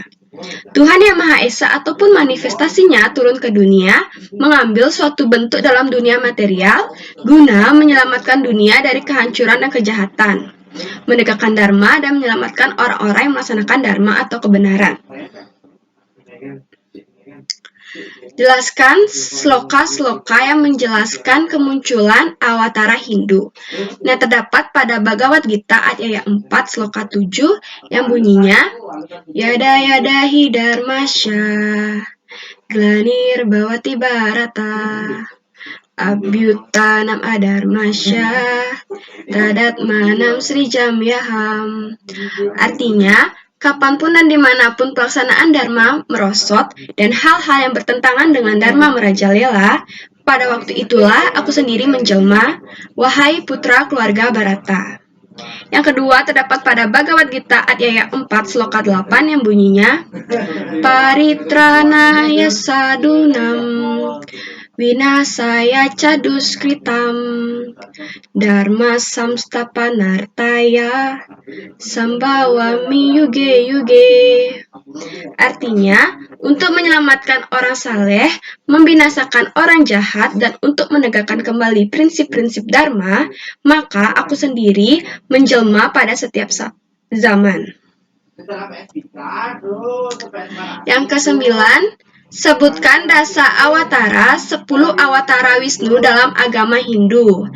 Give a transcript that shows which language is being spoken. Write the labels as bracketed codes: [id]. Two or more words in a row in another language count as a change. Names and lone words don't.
[id] Tuhan Yang Maha Esa ataupun manifestasinya turun ke dunia, mengambil suatu bentuk dalam dunia material, guna menyelamatkan dunia dari kehancuran dan kejahatan, menegakkan dharma dan menyelamatkan orang-orang yang melaksanakan dharma atau kebenaran. Jelaskan sloka-sloka yang menjelaskan kemunculan awatara Hindu. Nah, terdapat pada Bhagavad Gita ayat 4 sloka 7 yang bunyinya [sa] यदा यदा हि धर्मस्य ग्लानिर्भवति भारत अभ्युत्थानमधर्मस्य तदात्मानं सृजाम्यहम्. [id] Artinya, kapanpun dan dimanapun pelaksanaan dharma merosot dan hal-hal yang bertentangan dengan dharma merajalela, pada waktu itulah aku sendiri menjelma, wahai putra keluarga Bharata. Yang kedua terdapat pada Bhagavad Gita ayat 4 sloka 8 yang bunyinya [sa] परित्राणाय साधूनां विनाशाय च दुष्कृताम् धर्मसंस्थापनार्थाय सम्भवामि युगे युगे. [id] Artinya, untuk menyelamatkan orang saleh, membinasakan orang jahat, dan untuk menegakkan kembali prinsip-prinsip Dharma, maka aku sendiri menjelma pada setiap zaman. Yang kesembilan, sebutkan dasa awatara, 10 awatara Wisnu dalam agama Hindu.